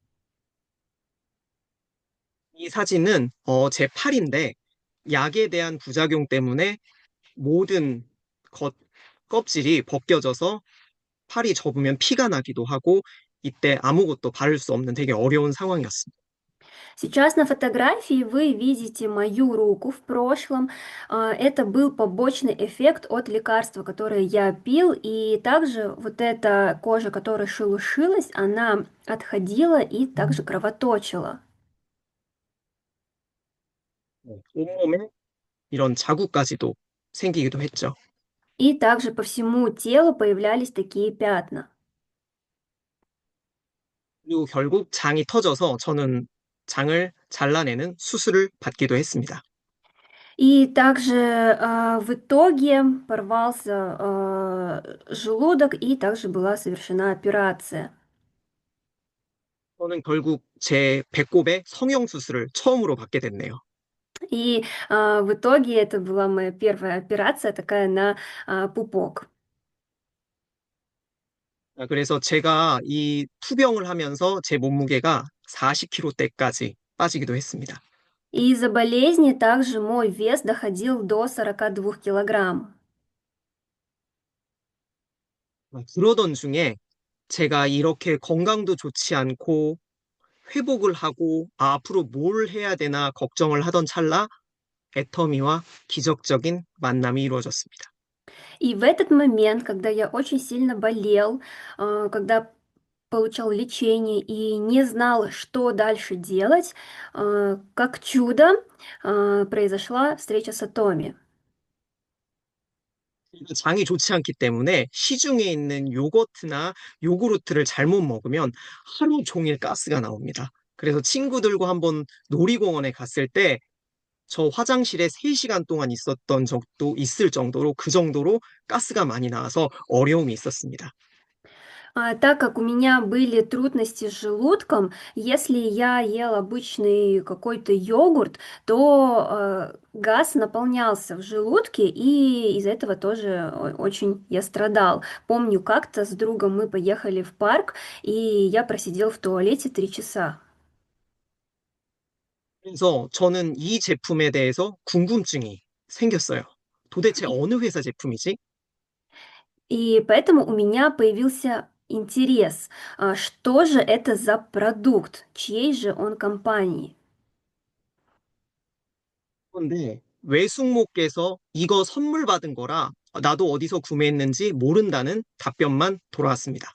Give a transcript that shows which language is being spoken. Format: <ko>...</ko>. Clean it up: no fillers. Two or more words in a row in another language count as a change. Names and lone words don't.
<ko>이 사진은 제 팔인데 약에 대한 부작용 때문에 모든 겉 껍질이 벗겨져서 팔이 접으면 피가 나기도 하고 이때 아무것도 바를 수 없는 되게 어려운 상황이었습니다.</ko> <ru>Сейчас на фотографии вы видите мою руку в прошлом. Это был побочный эффект от лекарства, которое я пил, и также вот эта кожа, которая шелушилась, она отходила и также кровоточила.</ru> <ko>온몸에 이런 자국까지도 생기기도 했죠.</ko> <ru>И также по всему телу появлялись такие пятна.</ru> <ko>그리고 결국 장이 터져서 저는 장을 잘라내는 수술을 받기도 했습니다.</ko> <ru>И также в итоге порвался желудок, и также была совершена операция.</ru> <ko>저는 결국 제 배꼽에 성형 수술을 처음으로 받게 됐네요.</ko> <ru>И в итоге это была моя первая операция такая на пупок.</ru> <ko>그래서 제가 이 투병을 하면서 제 몸무게가 40kg대까지 빠지기도 했습니다.</ko> <ru>И из-за болезни также мой вес доходил до 42 килограмм.</ru> <ko>그러던 중에 제가 이렇게 건강도 좋지 않고 회복을 하고 앞으로 뭘 해야 되나 걱정을 하던 찰나 애터미와 기적적인 만남이 이루어졌습니다.</ko> <ru>И в этот момент, когда я очень сильно болел, когда получал лечение и не знал, что дальше делать, как чудо, произошла встреча с Атоми.</ru> <ko>장이 좋지 않기 때문에 시중에 있는 요거트나 요구르트를 잘못 먹으면 하루 종일 가스가 나옵니다. 그래서 친구들과 한번 놀이공원에 갔을 때 저 화장실에 3시간 동안 있었던 적도 있을 정도로 그 정도로 가스가 많이 나와서 어려움이 있었습니다.</ko> <ru>Так как у меня были трудности с желудком, если я ел обычный какой-то йогурт, то газ наполнялся в желудке, и из-за этого тоже очень я страдал. Помню, как-то с другом мы поехали в парк, и я просидел в туалете 3 часа.</ru> <ko>그래서 저는 이 제품에 대해서 궁금증이 생겼어요. 도대체 어느 회사 제품이지?</ko> <ru>И поэтому у меня появился интерес, что же это за продукт, чьей же он компании.</ru> <ko>그런데 외숙모께서 이거 선물 받은 거라 나도 어디서 구매했는지 모른다는 답변만 돌아왔습니다.</ko>